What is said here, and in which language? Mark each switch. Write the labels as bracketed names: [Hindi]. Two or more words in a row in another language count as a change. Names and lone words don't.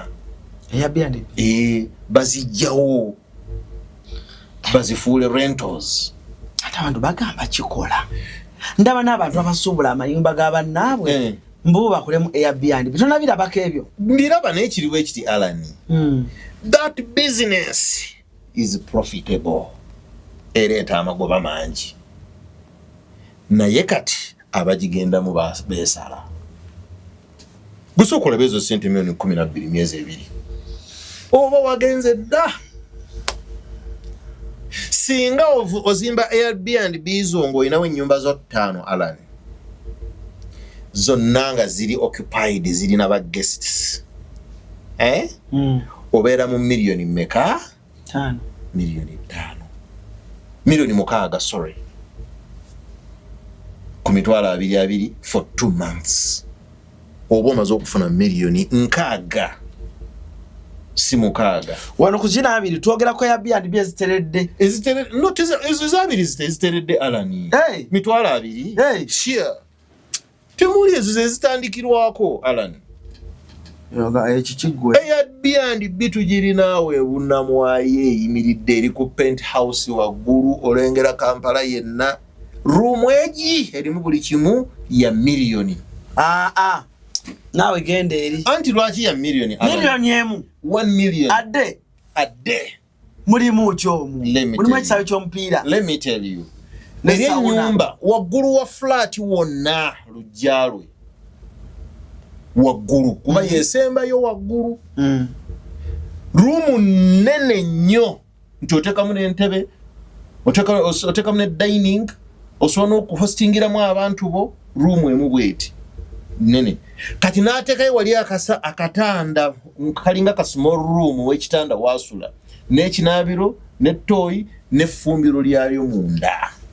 [Ganda] Airbnb bazijjawo bazifuule rentals ate abantu bagamba kikola ndaba n'abantu abasuubula amayumba g'abannaabwe mbu bakolemu Airbnb tonabirabako ebyo mbiraba n'ekiriwo ekiti Alan. [English] That business is profitable [Ganda] ereeta amagoba mangi naye kati abagigendamu beesala gusooka olaba ezo sente milioni 12 myezi 2 oba wagenze dda singa ozimba Airbnb zo ng'olinawo ennyumba zo 5 Alan zonna nga ziri occupied zirina ba guests obeera mu milioni mmeka? 5 milioni 5 milioni 6 sorry ku mitwalo 22 [English] for 2 months [Ganda] oba omaze okufuna milioni 6 si 6 wano ku zina 2 twogerako Airbnb eziteredde no ezo zabiri ziteredde Alan mitwalo 2 sure temuli ezo zezitandikirwako Alan Airbnb tugirinaawe bunamwaye eyimiridde eri ku penthouse waggulu olengera Kampala yenna ruumu egi erimu buli kimu ya milioni naawe genda eri anti lwaki ya milioni emu [English] 1 million [Ganda] adde mulimu kyomu mulimu ekisaawe ky'omupiira [English] let me tell you [Ganda] eri ennyumba waggulu wa flat wonna lujjalwe waggulu kuba yesembayo waggulu ruumu nene nnyo nti otekamu n'entebe otekamu ne dining osobola n'okuhostingiramu abantu bo ruumu emu bweti nene kati n'ateekayo wali akatanda kalinga ka [English] small room [Ganda] w'ekitanda wasula n'ekinaabiro n'ettooyi n'effumbiro lyalyo munda